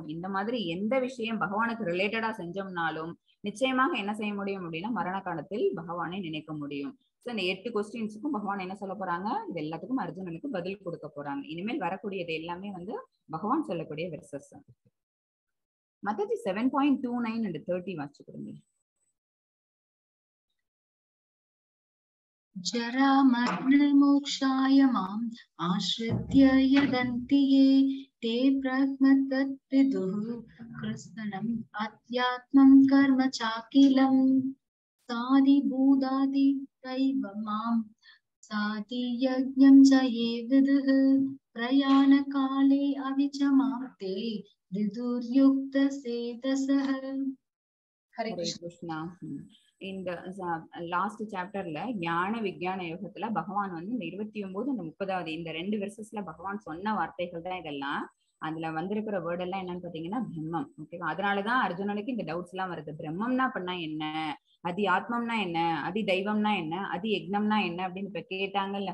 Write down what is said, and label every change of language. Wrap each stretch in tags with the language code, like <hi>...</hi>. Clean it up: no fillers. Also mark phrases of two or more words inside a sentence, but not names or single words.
<ta>இந்த மாதிரி எந்த விஷயம் பகவானுக்கு ரிலேட்டடா செஞ்சோம்னாலும் நிச்சயமாக என்ன செய்ய முடியும் அப்படின்னா மரண காலத்தில் பகவானை நினைக்க முடியும். சோ இந்த 8 கொஸ்டின்ஸுக்கும் பகவான் என்ன சொல்ல போறாங்க, இது எல்லாத்துக்கும் அர்ஜுனனுக்கு பதில் கொடுக்க போறாங்க. இனிமேல் வரக்கூடியது எல்லாமே வந்து பகவான் சொல்லக்கூடிய வெர்சஸ். மத்தது 7.29 and 30 வாசிச்சு கொடுங்க.</ta> <sa>जरा मरण मोक्षाय माम् आश्रित्य यदन्ति ये ते ब्रह्मतद्विदुः कृत्स्नम् अध्यात्मं कर्म चाखिलम् साधिभूतादिदैव माम् साधियज्ञं च ये विदुः प्रयाणकाले अविचमां ते विदुर्युक्तसेतसः. हरे</sa> <ta>கிருஷ்ணா. இந்த</ta> <en>last chapter</en> <ta>ஞான விஞ்ஞான யோகத்துல பகவான் வந்து இந்த 29 and 30 இந்த 2 வெர்சஸ்ல பகவான் சொன்ன வார்த்தைகள் தான் இதெல்லாம். அதுல வந்திருக்கிற வேர்ட் எல்லாம் என்னன்னு பாத்தீங்கன்னா பிரம்மம். ஓகேவா, அதனாலதான் அர்ஜுனனுக்கு இந்த டவுட்ஸ் எல்லாம் வருது. பிரம்மம்னா பண்ணா என்ன, அதி ஆத்மம்னா என்ன, அதி தெய்வம்னா என்ன, அதி யக்னம்னா என்ன அப்படின்னு இப்ப கேட்டாங்கல்ல.</ta>